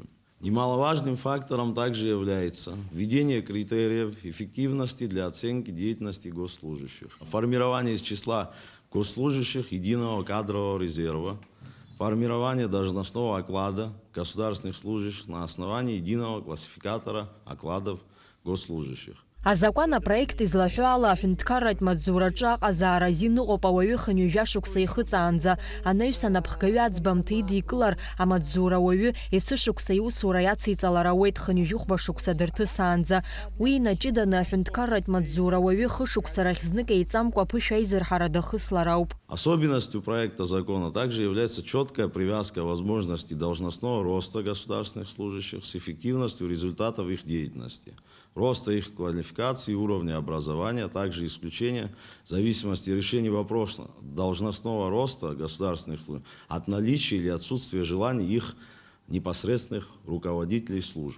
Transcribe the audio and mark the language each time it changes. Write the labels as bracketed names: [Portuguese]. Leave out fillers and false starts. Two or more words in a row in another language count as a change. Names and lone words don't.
[Russian] Немаловажным фактором также является введение критериев эффективности для оценки деятельности госслужащих, формирование из числа госслужащих единого кадрового резерва, формирование должностного оклада государственных служащих на основании единого классификатора окладов госслужащих. [Abkhazian] Азакәан апроект излаҳәо ала аҳәынҭқарратә маҵзураҿы аҟазаара азин ыҟоуп ауаҩы хынҩажәа шықәса ихыҵаанӡа анаҩс анапхгаҩы аӡбамҭа идикылар амаҵзура ауаҩы есышықәса иусура иациҵалар ауеит хынҩажәи хәба дырҭысаанӡа. Уи инаҷыданы аҳәынҭқарратә маҵзура ауаҩы хышықәса рахь знык еиҵамкәа аԥышә аизырҳара дахыслар ауп. [Russian] Особенностью проекта закона также является четкая привязка возможностей должностного роста государственных служащих с эффективностью результатов их деятельности, роста их квалификации и уровня образования, а также исключения зависимости решений вопроса должностного роста государственных служб от наличия или отсутствия желаний их непосредственных руководителей служб.